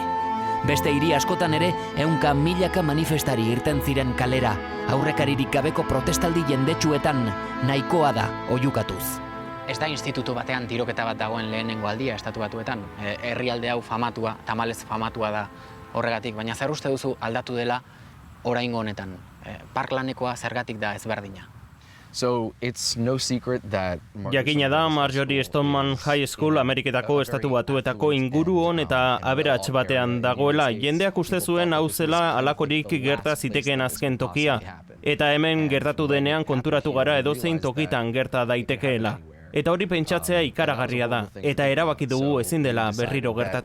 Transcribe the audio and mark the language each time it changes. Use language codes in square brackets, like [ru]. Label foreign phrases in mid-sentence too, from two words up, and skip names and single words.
[eu] Beste hiri askotan ere, ehunka milaka manifestari irten ziren kalera, aurrekaririk gabeko protestaldi jendetsuetan, nahikoa da oihukatuz. Ez da institutu batean tiroketa bat dagoen lehenengo aldia Estatu Batuetan. Herrialde hau famatua, tamalez famatua da horregatik, baina zer uste duzu aldatu dela oraingo honetan? Parklanekoa zergatik da ezberdina? [en] So it's no secret that [eu] Jakina da Marjorie Stoneman High School Ameriketako Estatu Batuetako inguru on eta aberats batean dagoela. Jendeak uste zuen hau zela halakorik gerta zitekeen azken tokia. Eta hemen gertatu denean konturatu gara edozein tokitan gerta daitekeela. Eta hori pentsatzea ikaragarria da. Eta erabaki dugu ezin dela berriro gertatu.